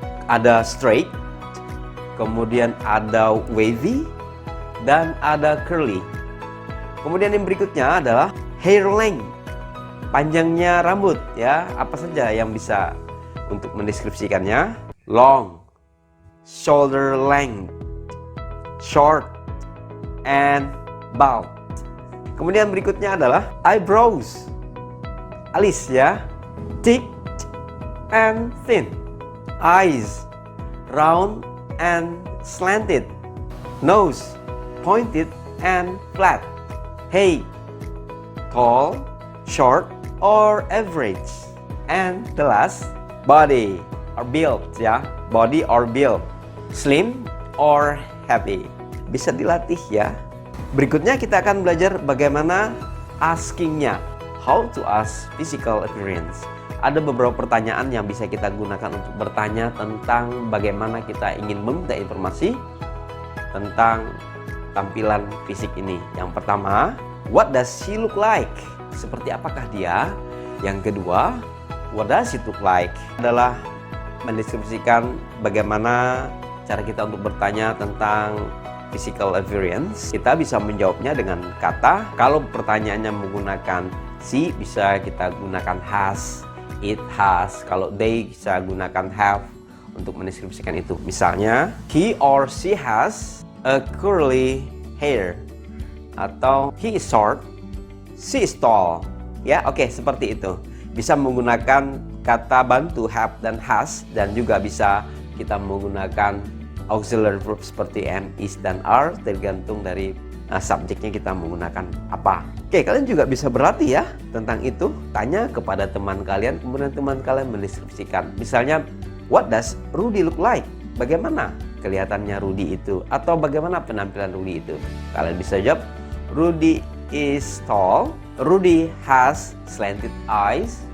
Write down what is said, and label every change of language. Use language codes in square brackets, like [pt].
[id] Ada straight, kemudian ada wavy, dan ada curly. Kemudian yang berikutnya adalah hair length, panjangnya rambut ya. Apa saja yang bisa untuk mendeskripsikannya? [en] Long, shoulder length, short, and bald. [id] Kemudian berikutnya adalah eyebrows, alis ya, [en] thick and thin. Eyes, round and slanted. Nose, pointed and flat. Head, tall, short, or average. And the last, body or build ya, body or build, slim or heavy. [id] Bisa dilatih ya. Berikutnya kita akan belajar bagaimana askingnya, [en] how to ask physical appearance. [id] Ada beberapa pertanyaan yang bisa kita gunakan untuk bertanya tentang bagaimana kita ingin meminta informasi tentang tampilan fisik ini. Yang pertama, [en] what does she look like? [id] Seperti apakah dia? Yang kedua, [en] what does it look like? [id] Adalah mendeskripsikan bagaimana cara kita untuk bertanya tentang physical appearance. Kita bisa menjawabnya dengan kata. Kalau pertanyaannya menggunakan she, bisa kita gunakan has, [en] it has. [id] Kalau they, bisa gunakan have untuk mendeskripsikan itu. Misalnya, [en] he or she has a curly hair. [id] atau [en] he is short, she is tall. [id] Ya, oke, seperti itu. Bisa menggunakan kata bantu have dan has, dan juga bisa kita menggunakan auxiliary verb seperti am, is, dan are, tergantung dari subjeknya kita menggunakan apa. Oke, kalian juga bisa berlatih ya tentang itu. Tanya kepada teman kalian, kemudian teman kalian mendeskripsikan. Misalnya, [en] what does Rudy look like? [id] Bagaimana kelihatannya Rudy itu? Atau bagaimana penampilan Rudy itu? Kalian bisa jawab, [en] Rudy is tall, Rudy has slanted eyes.